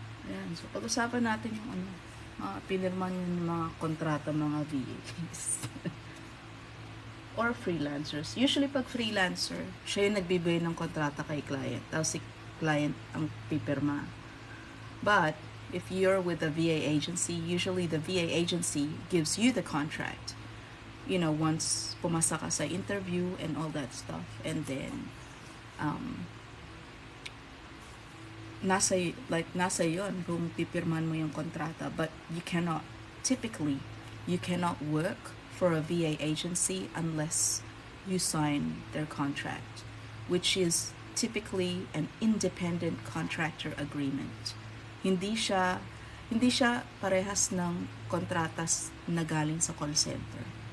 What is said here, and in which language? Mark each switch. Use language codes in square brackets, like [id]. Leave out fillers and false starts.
[tl] Ayan, so pag-usapan natin yung mga pinirman yung mga kontrata mga VAs. Or freelancers. Usually pag freelancer, siya yung nagbibigay ng kontrata kay client. Tapos si client ang pipirma. [en] But if you're with a VA agency, usually the VA agency gives you the contract. Once [tl] pumasa ka sa [en] interview and all that stuff. [tl] And then, nasa yon kung pipirman mo yung kontrata. [en] But typically, you cannot work for a VA agency unless you sign their contract, which is typically an independent contractor agreement. [tl] Hindi siya parehas ng kontratas na galing sa call center.